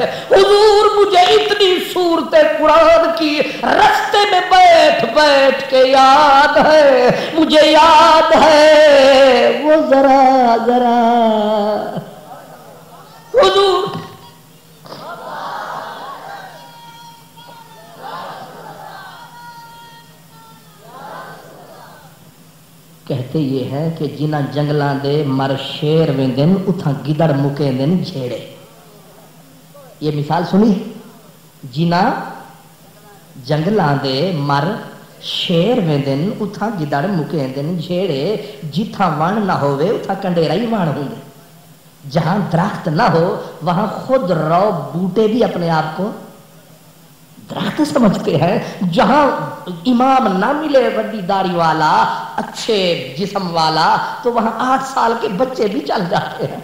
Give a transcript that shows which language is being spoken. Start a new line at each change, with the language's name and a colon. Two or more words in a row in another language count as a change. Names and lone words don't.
Urdu: حضور مجھے اتنی سورتیں قرآن کی راستے میں بیٹھ بیٹھ کے یاد ہے، مجھے یاد ہے وہ ذرا ذرا. حضور کہتے یہ ہے کہ
Punjabi: جنہاں جنگلوں دے مر شیر ویندے نہ اتھاں گدڑ مکیندے نہ جھیڑے.
Urdu: یہ مثال سنی,
Punjabi: جنہاں جنگلوں دے مر شیر ویندے نہ اتھاں گدڑ مکیندے نہ جھیڑے. جتھاں ون نہ ہووے اتھاں کنڈیرا ہی ون ہوندے,
Urdu: جہاں درخت نہ ہو وہاں خود رو بوٹے بھی اپنے آپ کو درخت سمجھتے ہیں. جہاں امام نہ ملے بڑی داڑھی والا، اچھے جسم والا، تو وہاں 8 سال کے بچے بھی چل جاتے ہیں.